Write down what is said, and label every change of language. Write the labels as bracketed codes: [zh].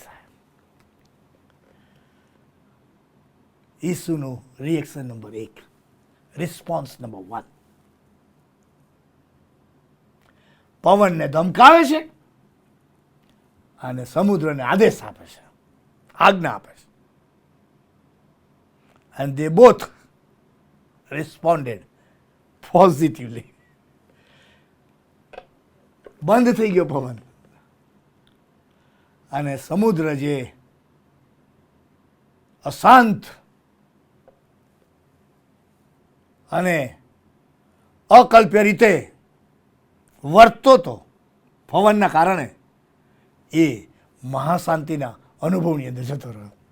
[gu] સાહેબ, ઈસુનું reaction number 1, response number 1. પવનને ધમકાવે છે અને સમુદ્રને આદેશ આપે છે, આજ્ઞા આપે છે. [en] and they both responded positively. [gu] બંધ થઈ ગયો પવન, અને સમુદ્ર જે અશાંત અને અકલ્પ્ય રીતે વર્તતો હતો પવનના કારણે, એ મહાશાંતિના અનુભવની અંદર જતો રહ્યો.